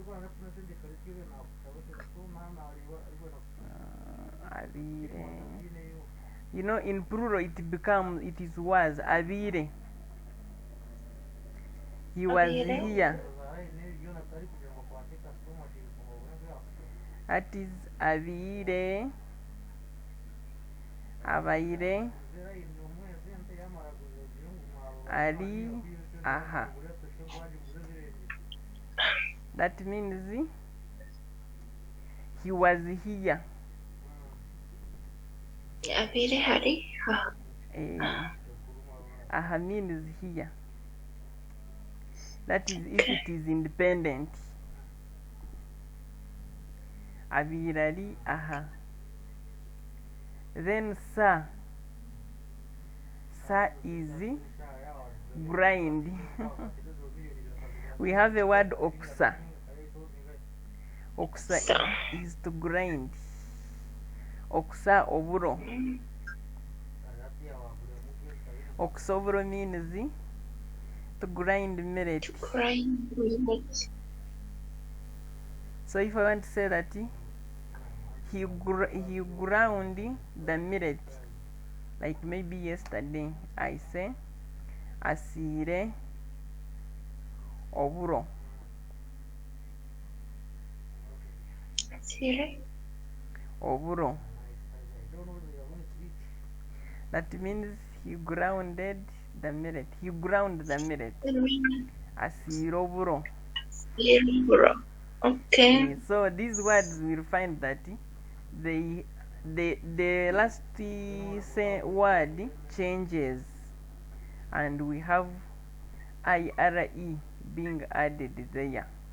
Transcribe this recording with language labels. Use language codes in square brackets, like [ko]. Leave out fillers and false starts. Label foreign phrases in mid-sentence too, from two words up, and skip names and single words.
[nyn] Abire. [en] You know, in plural it was abire. He was here. That is abire. [nyn] Abaire. Ali. [en] Aha. That means he was here. [nyn] Abire hari. [en] Aha means here. That is if it is independent. [nyn] Abirari aha. [en] Then sa. Sa is grind. We have the word oksa. Oksa is to grind. [nyn] Oksa oburo. Oksa oburo [en] means to grind millet. To grind millet. So if I want to say that he ground the millet, like maybe yesterday, I say [nyn] asire oburo. Asire oburo. [en] That means he grounded the millet. He ground the millet. [nyn] Asire oburo. [en] Okay. So these words will find that the last word changes, and we have ire being added there.